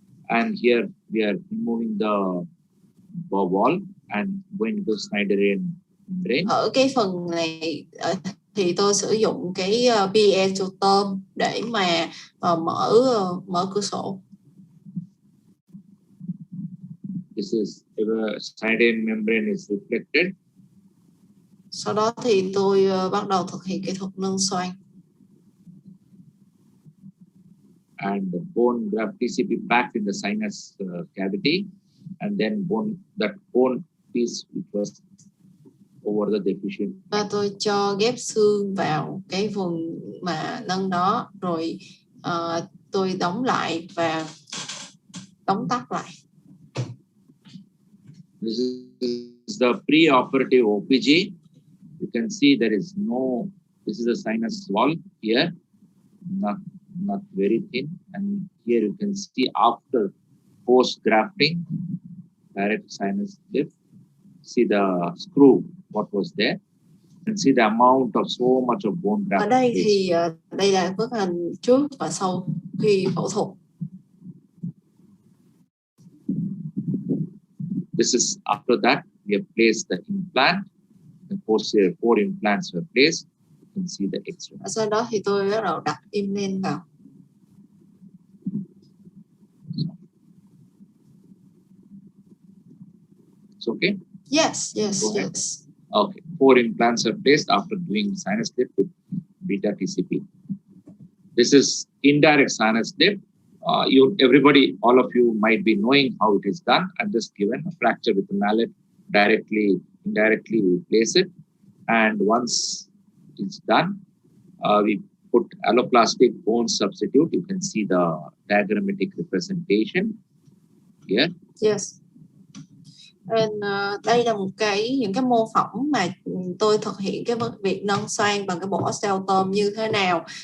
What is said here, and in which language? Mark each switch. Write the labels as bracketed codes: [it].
[en] And here we are removing the wall and going to Schneiderian membrane. [vi] Ở cái phần này thì tôi sử dụng cái piezoterm để mà mở cửa sổ. [en] This is Schneiderian membrane is reflected. [vi] Sau đó thì tôi bắt đầu thực hiện kỹ thuật nâng xoang. [en] And the bone graft TCP packed in the sinus cavity, and then that bone piece which was over the deficient. [vi] Và tôi cho ghép xương vào cái vùng mà nâng đó, rồi tôi đóng lại và đóng tắt lại. [en] This is the pre-operative OPG. You can see there is no. This is the sinus wall here, not very thin, and here you can see after post grafting direct sinus lift. See the screw what was there, and see the amount of so much of bone graft. [vi] Ở đây thì đây là bức hình trước và sau khi phẫu thuật. [en] This is after that we have placed the implant. The posterior 4 implants were placed. You can see the X-ray. [vi] Sau đó thì tôi bắt đầu đặt implant vào. [en] It's okay? Yes. Okay. 4 implants are placed after doing sinus lift with beta TCP. This is indirect sinus lift. Everybody, all of you might be knowing how it is done. I'm just given a fracture with a mallet. Indirectly we place it. And once it's done, we put alloplastic bone substitute. You can see the diagrammatic representation here. Yes. [vi] And, đây là những cái mô phỏng mà tôi thực hiện cái việc nâng xoang bằng cái bộ osteotomy như thế nào.